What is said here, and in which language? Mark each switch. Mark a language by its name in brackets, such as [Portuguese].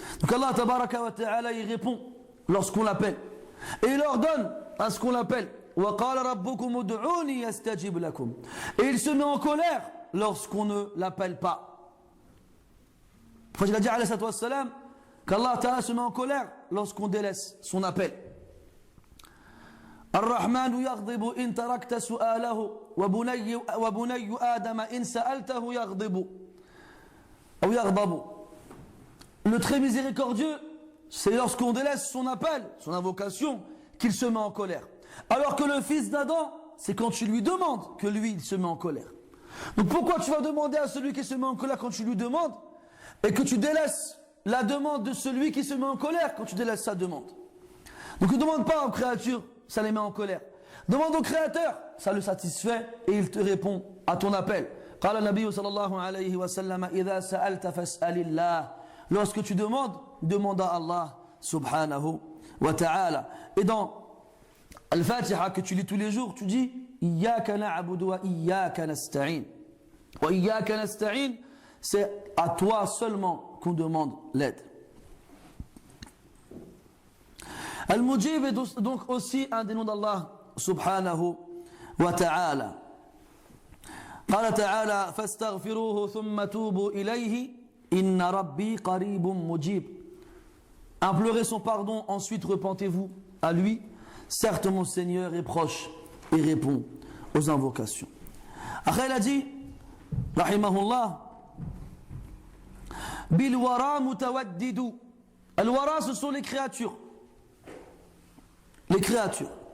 [French] Donc Allah Tabaraka wa Ta'ala il répond lorsqu'on l'appelle, et il ordonne à ce qu'on l'appelle. [Arabic] وَقَالَ رَبُّكُمُ ادْعُونِي يَسْتَجِبْ لَكُمْ. [French] Et il se met en colère lorsqu'on ne l'appelle pas. Il a dit alayhi salatu wassalam qu'Allah Ta'ala se met en colère lorsqu'on délaisse son appel. [Arabic] الرحمن يغضب إن تركت سؤاله وبني آدم إن سألته يغضب أو يغضب. [French] Le très miséricordieux, c'est lorsqu'on délaisse son appel, son invocation, qu'il se met en colère. Alors que le fils d'Adam, c'est quand tu lui demandes que lui, il se met en colère. Donc pourquoi tu vas demander à celui qui se met en colère quand tu lui demandes et que tu délaisses la demande de celui qui se met en colère quand tu délaisses sa demande? Donc ne demande pas aux créatures, ça les met en colère. Demande au Créateur, ça le satisfait et il te répond à ton appel. [Arabic] قال النبي صلى الله عليه وسلم إذا سألت فاسأل الله. [French] Lorsque tu demandes, demande à Allah subhanahu wa ta'ala. Et dans Al-Fatiha que tu lis tous les jours, tu dis [Arabic] Iyyaka na'budu wa iyyaka nasta'in. Wa iyyaka nasta'in, [French] c'est à toi seulement qu'on demande l'aide. Al-Mujib est donc aussi un des noms d'Allah subhanahu wa ta'ala. [Arabic] قال تعالى فاستغفروه ثم توبوا إليه إن ربي قريب مجيب. [French] Implorez son pardon, ensuite repentez-vous à lui. Certes, mon Seigneur est proche et répond aux invocations. Après, il a dit, rahimahullah, [Arabic] bil wara mutawaddidu. [French] Al wara, ce sont les créatures. Les créatures.